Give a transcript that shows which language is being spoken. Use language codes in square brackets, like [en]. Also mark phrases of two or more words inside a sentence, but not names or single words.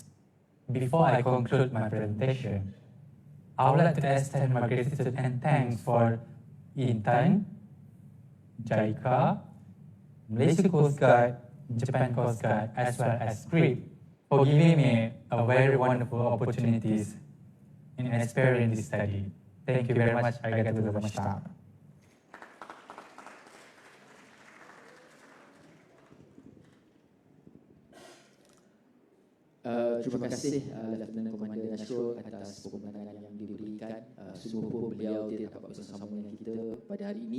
[en] Before I conclude my presentation, I would like to extend my gratitude and thanks for Intan, JICA, Malaysia Coast Guard, Japan Coast Guard, as well as SCRIP for giving me a very wonderful opportunities in experiencing this study. Thank you very much. [ja] ありがとうございました. [ms] Terima kasih Lieutenant Komander Nasrul atas pembentangan yang diberikan. Sungguh beliau tidak dapat bersama dengan kita pada hari ini.